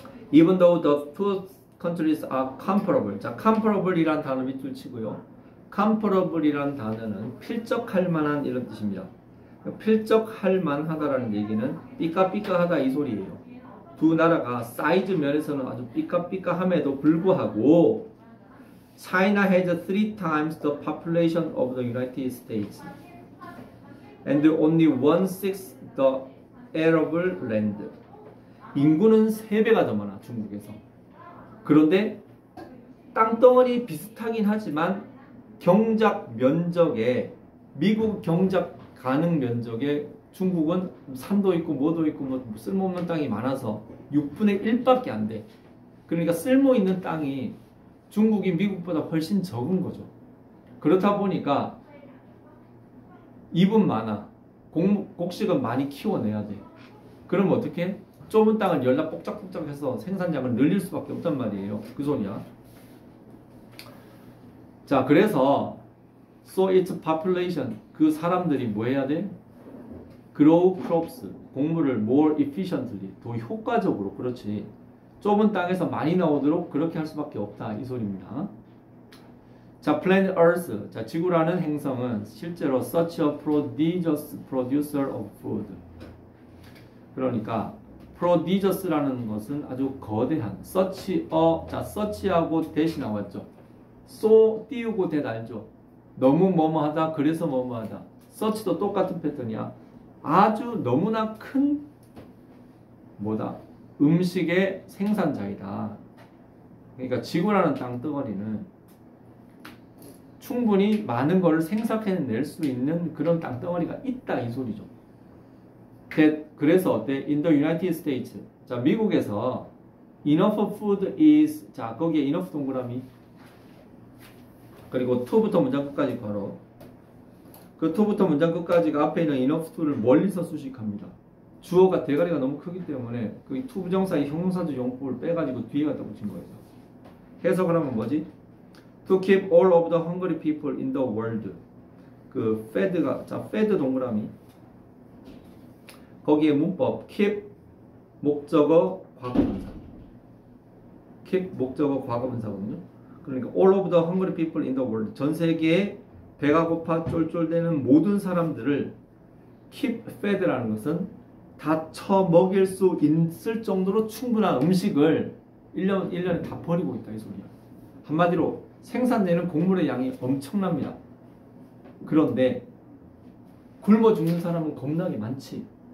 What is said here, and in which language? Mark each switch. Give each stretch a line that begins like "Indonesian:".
English: Even though the two countries are comparable.
Korean: 자, comparable이란 단어 밑줄 치고요. comparable이란 단어는 필적할 만한 이런 뜻입니다. 필적할 만하다라는 얘기는 삐까삐까하다 이 소리예요. 두 나라가 사이즈 면에서는 아주 삐까삐까함에도 불구하고
English: China has 3 times the population of the United States and only 1/6 the arable land.
Korean: 인구는 3배가 더 많아 중국에서. 그런데 땅덩어리 비슷하긴 하지만 경작 면적에 미국 경작 가능 면적에 중국은 산도 있고 뭐도 있고 뭐 쓸모없는 땅이 많아서 6분의 1밖에 안 돼. 그러니까 쓸모 있는 땅이 중국이 미국보다 훨씬 적은 거죠. 그렇다 보니까 입은 많아. 곡식은 많이 키워내야 돼. 그럼 어떻게? 좁은 땅을 열라 뽁짝뽁짝해서 생산량을 늘릴 수밖에 없단 말이에요. 그 소리야. 자, 그래서
English: so its population,
Korean: 그 사람들이 뭐 해야 돼?
English: grow crops,
Korean: 곡물을
English: more efficiently,
Korean: 더 효과적으로. 그렇지. 좁은 땅에서 많이 나오도록 그렇게 할 수밖에 없다 이 소리입니다.
English: 자, planet Earth,
Korean: 자, 지구라는 행성은 실제로
English: such a prodigious producer of food.
Korean: 그러니까 prodigious라는 것은 아주 거대한
English: such a,
Korean: 자, such하고 대시 나왔죠. so 띄우고 대 알죠. 너무 뭐뭐하다, 그래서 뭐뭐하다. such도 똑같은 패턴이야. 아주 너무나 큰 뭐다? 음식의 생산자이다. 그러니까 지구라는 땅덩어리는 충분히 많은 걸 생산해낼 수 있는 그런 땅덩어리가 있다 이 소리죠. 그래서 어때?
English: In the United States,
Korean: 자, 미국에서
English: enough food is,
Korean: 자, 거기에 enough 동그라미 그리고 to부터 문장 끝까지 걸어. 그 to부터 문장 끝까지가 앞에 있는 enough to를 멀리서 수식합니다. 주어가 대가리가 너무 크기 때문에 그 to 부정사의 형용사주 용법을 빼가지고 뒤에 갖다 붙인 거예요. 해석을 하면 뭐지?
English: To keep all of the hungry people in the world.
Korean: 그 fed가, 자, fed 동그라미 거기에 문법 keep 목적어 과거분사. keep 목적어 과거분사거든요. 그러니까
English: all of the hungry people in the world.
Korean: 전 세계에 배가 고파 쫄쫄대는 모든 사람들을
English: keep fed
Korean: 라는 것은 다 처먹일 수 있을 정도로 충분한 음식을 1년에 다 버리고 있다 이 소리야. 한마디로 생산되는 곡물의 양이 엄청납니다. 그런데 굶어 죽는 사람은 겁나게 많지.